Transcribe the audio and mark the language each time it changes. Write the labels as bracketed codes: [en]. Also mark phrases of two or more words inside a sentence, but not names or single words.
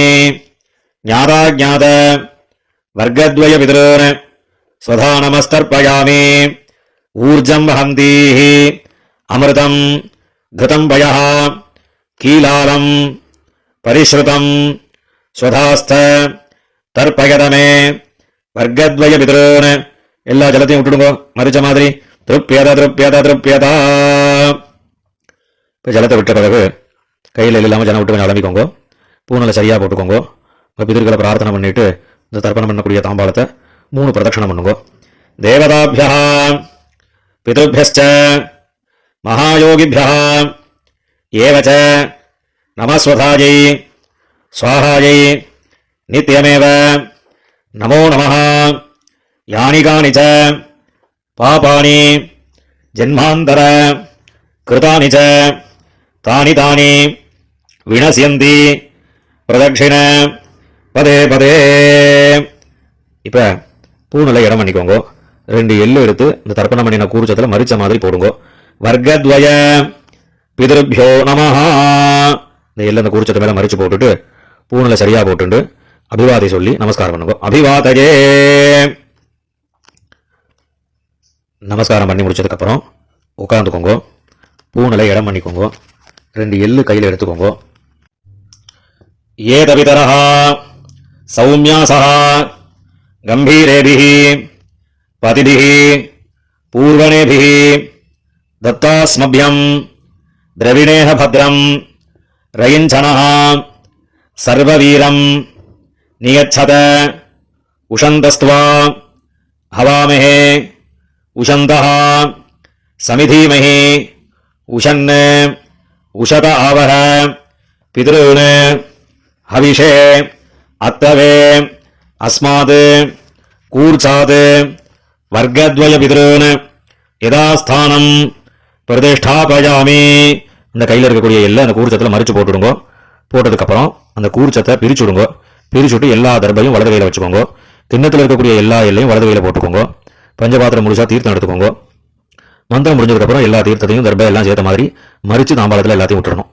[sa] ज्ञाताज्ञात वर्गद्वयपितॄन् स्वधानमस्तर्पयामि ऊर्जं वहन्तीः अमृतं घृतं पयः कीलालं परिश्रुतं स्वधास्थ तर्पयदमे वर्गद्वयपितॄन् [ta] எல்லா ஜலத்தையும் விட்டுடுங்க மரிச்ச மாதிரி [sa] तृप्यत तृप्यत तृप्यत [ta] இப்போ ஜலத்தை விட்ட பிறகு கையில் இல்லாமல் ஜலம் விட்டு கொஞ்சம் அலம்பிக்கோங்க பூனலை சரியாக போட்டுக்கோங்க இப்போ பிதர்களை பிரார்த்தனை பண்ணிட்டு இந்த தர்ப்பணம் பண்ணக்கூடிய தாம்பாளத்தை 3 பிரதட்சணம் பண்ணுங்க [sa] देवताभ्यः पितृभ्यश्च महायोगिभ्यः एवच नमस्वधायै स्वाहायै नित्यमेव नमो नमः यानि कानि च पापानि जन्मान्तर कृतानि च तानि तानि विनश्यन्ति प्रदक्षिण पदे पदे [ta] இப்போ பூனலை இடம் பண்ணிக்கோங்க 2 எள்ளு எடுத்து இந்த தர்ப்பணம் பண்ணின கூர்ச்சத்தில் மரிச்ச மாதிரி போடுங்க [sa] वर्गद्वय पितृभ्यो नमः [ta] இந்த எள்ளு அந்த கூர்ச்சத்தை மேல மரிச்சு போட்டுட்டு பூனலை சரியா போட்டுண்டு அபிவாதை சொல்லி நமஸ்காரம் பண்ணுங்க அபிவாதயே நமஸ்காரம் பண்ணி முடிச்சதுக்கு அப்புறம் உட்கார்ந்துக்கோங்க பூனலை இடம் பண்ணிக்கோங்க 2 எள்ளு கையில் எடுத்துக்கோங்க [sa] एत पितरः सौम्यासः गंभीरेभिः पतिभिः पूर्वणेभिः दत्तास्मभ्यं द्रविणेह भद्रं रयिञ्चनः सर्ववीरं नियच्छत उषन्तस्त्वा हवामहे उषन्तः समिधीमहि उषन् उषत आवह पितॄन् हविषे अत्तवे अस्मात् कूर्चात् वर्गद्वयपितॄन् यदास्थानं प्रतिष्ठापयामि [ta] இந்த கையில் இருக்கக்கூடிய எல்லா அந்த கூர்ச்சத்தில் மரிச்சு போட்டுடுங்க போட்டதுக்கப்புறம் அந்த கூர்ச்சத்தை பிரிச்சுடுங்க பிரிச்சுட்டு எல்லா தர்பையும் வலது கையில் வச்சுக்கோங்க கிண்ணத்தில் இருக்கக்கூடிய எல்லா எல்லையும் வலது கையில் போட்டுக்கோங்க பஞ்சபாத்திரம் முழுசா தீர்த்தம் எடுத்துக்கோங்க மந்திரம் முடிஞ்சதுக்கப்புறம் எல்லா தீர்த்தத்தையும் தர்பை எல்லாம் சேர்த்த மாதிரி மறித்து தாம்பாளத்தில் எல்லாத்தையும் விட்டுறணும்.